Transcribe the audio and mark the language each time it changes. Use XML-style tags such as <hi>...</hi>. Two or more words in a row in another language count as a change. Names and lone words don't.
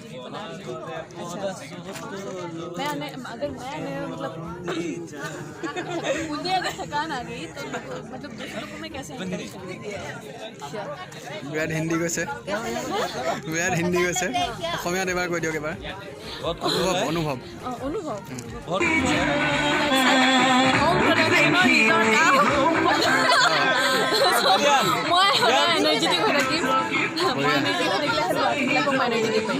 <hi>बना रही हूँ। मैं आने अगर मैं आने मतलब मुझे अगर थकान आ गई तो मतलब दूसरों को मैं कैसे हैंडल करूँगी?</hi> <as>বিৰাট হিন্দী কৈছে বিৰাট হিন্দী কৈছে অসমীয়াত এবাৰ কৈ দিয়ক এবাৰ অনুভৱ অনুভৱ অনুভৱ মই এনাৰ্জেটিক হৈ থাকিম মই এনাৰ্জেটিক হৈ থাকিলে সেইবিলাকক মই এনাৰ্জেটিক কৰিম</as>